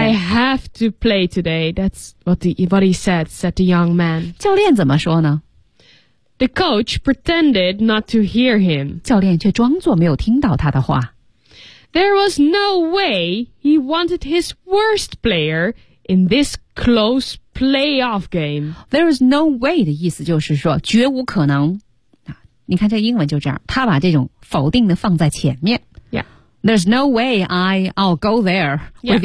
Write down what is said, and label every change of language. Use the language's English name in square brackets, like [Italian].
[English] I have to play today That's what he said the young man [Chinese] 教练怎么说呢 [English] The coach pretended not to hear him [Chinese] 教练却装作没有听到他的话 [English] There was no way he wanted his worst player in this closeplayoff game. There is no way [Chinese] 的意思就是说绝无可能、啊、你看这英文就这样他把这种否定的放在前面 [English] Yeah. There's no way I'll go there with